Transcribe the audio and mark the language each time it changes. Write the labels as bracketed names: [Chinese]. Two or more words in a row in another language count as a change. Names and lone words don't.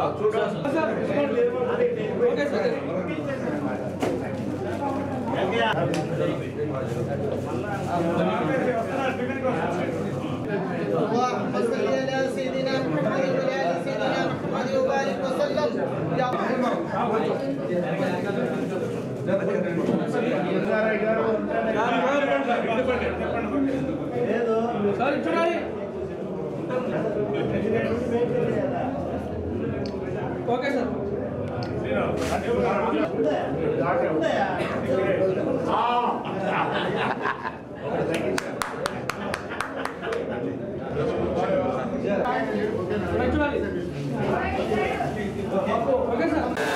[English] okay sir [Arabic] اللهم صل على سيدنا محمد وعلى ال سيدنا محمد وبارك وسلم يا [Telugu] సార్ చూడాలి [English] okay sir okay sir